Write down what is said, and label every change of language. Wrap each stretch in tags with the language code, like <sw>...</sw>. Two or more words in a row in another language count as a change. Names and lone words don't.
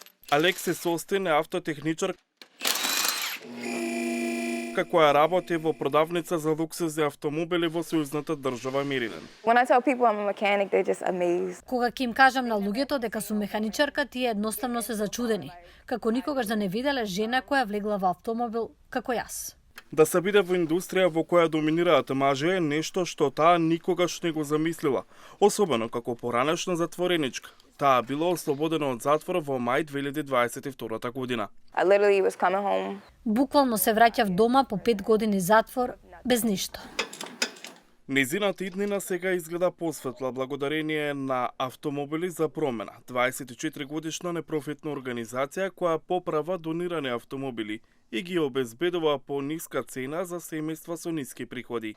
<mk>Алексис Остин е автотехничар која работи во продавница за луксузни автомобили во сојузната држава Мериленд.</mk> <en>When I tell people I'm a mechanic, they're just amazed.</en> <mk>Кога ќе им кажам на луѓето дека сум механичарка, тие едноставно се зачудени, како никогаш да не виделе жена која влегла во автомобил како јас. Да се биде во индустрија во која доминираат мажи е нешто што таа никогаш не го замислила, особено како поранешна затвореничка. Таа била ослободена од затвор во мај 2022 година.</mk> <en>I literally was coming home.</en> <mk>Буквално се враќав дома по 5 години затвор без ништо. Незината иднина сега изгледа посветла благодарение на Автомобили за промена, 24 годишна непрофитна организација која поправа донирани автомобили и ги обезбедува по ниска цена за семејства со ниски приходи.</mk>